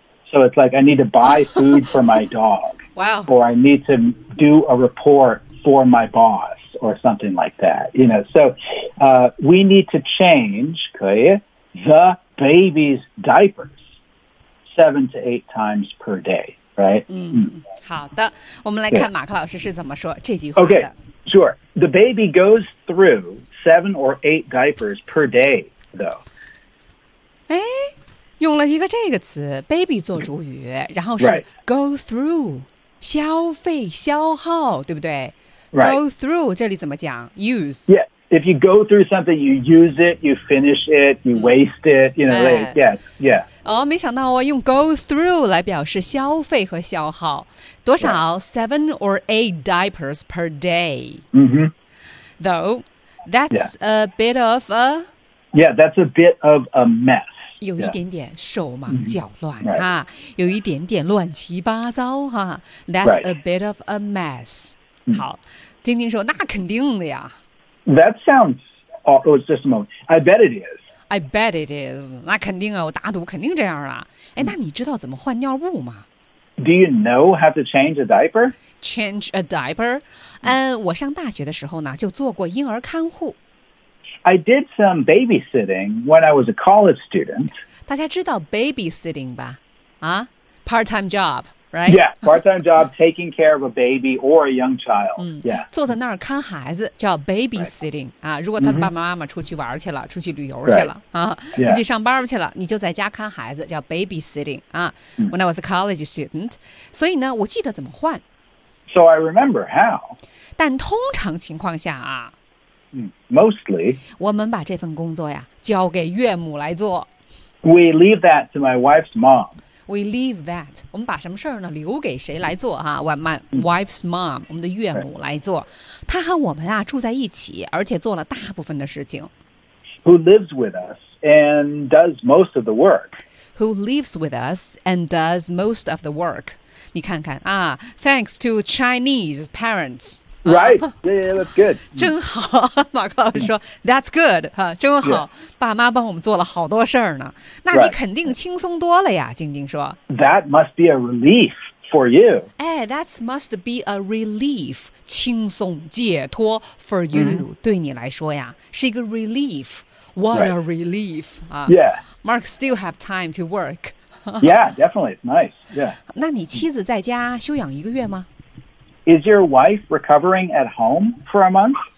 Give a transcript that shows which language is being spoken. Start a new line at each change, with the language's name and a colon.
English: So it's like, I need to buy food for my dog. Wow. Or I need to do a report for my boss or something like that. You know, so we need to change,
Chinese: 可以,
English: the baby's diapers 7 to 8 times per day, right?
Chinese: 好的,我们来看马克老师是怎么说这句话的。
English: Okay, sure. The baby goes through... 7 or 8 diapers per day, though.
Chinese: 哎，用了一个这个词 ，baby 做主语，然后是、
English: right.
Chinese: go through， 消费消耗，对不对、
English: right.
Chinese: ？Go through 这里怎么讲 ？Use.
English: Yeah, if you go through something, you use it, you finish it, you waste it, you know. Like, yeah, yeah.
Chinese: 哦，没想到哦，用 go through 来表示消费和消耗，多少、
English: right. 7 or 8 diapers per day. Mm-hmm. Though. That's、 yeah. a bit of a... Yeah, that's a bit of a mess.
Chinese: 有一点点手忙脚乱、 yeah. mm-hmm. right. 哈，有一点点乱七八糟哈。
English: That's、 right. a bit of a mess.、
Chinese: Mm-hmm. 好，丁丁说那肯定的呀。
English: That sounds... Oh, it was just a moment. I bet it is. I bet it is.
Chinese: 那肯定啊，我打赌肯定这样啊。哎，那你知道怎么换尿布吗？
English: Do you know how to change a diaper? Change a diaper?
Chinese: 我上大学的时候呢，就做过婴儿看护。
English: I did some babysitting when I was a college student.
Chinese: 大家知道 babysitting 吧？啊 ？
English: Part-time job, right? Yeah, part-time job taking care of a baby or a young child. Yeah.
Chinese: 坐在那儿看孩子叫 babysitting、right. 啊。如果他爸爸妈妈出去玩去了，出去旅游去了、
English: right.
Chinese: 啊，出、
English: yeah.
Chinese: 去上班去了，你就在家看孩子叫 babysitting 啊。
English: When I was a college student.
Chinese: 所以呢，我记得怎么换。
English: So I remember how.
Chinese: 但通常情况下啊。
English: Mostly.
Chinese: 我们把这份工作呀交给岳母来做。
English: We leave that to my wife's mom. We leave that.
Chinese: 我们把什么事儿呢？留给谁来做啊 ？
English: My wife's mom,
Chinese: 我们的岳母来做。她和我们啊住在一起，而且做了大部分的事情。
English: Who lives with us and does most of the work? Who lives with us and does most of the work?
Chinese: 你看看啊
English: ，Thanks to Chinese parents. Right. Yeah, that's good.
Chinese: 真好，马克老师说
English: That's good.
Chinese: 哈，真好，
English: yeah.
Chinese: 爸妈帮我们做了好多事儿呢。那你肯定轻松多了呀，
English: right.
Chinese: 晶晶说。
English: That must be a relief for you. Hey, that must be a relief.
Chinese: 轻松解脱
English: for you,、mm-hmm.
Chinese: 对你来说呀是一个 relief. What、
English: right. a relief.、 Yeah. Mark still have time to work. Yeah, definitely. It's nice. Yeah.
Chinese: 那你妻子在家休养一个月吗
English: Is your wife recovering at home for a month?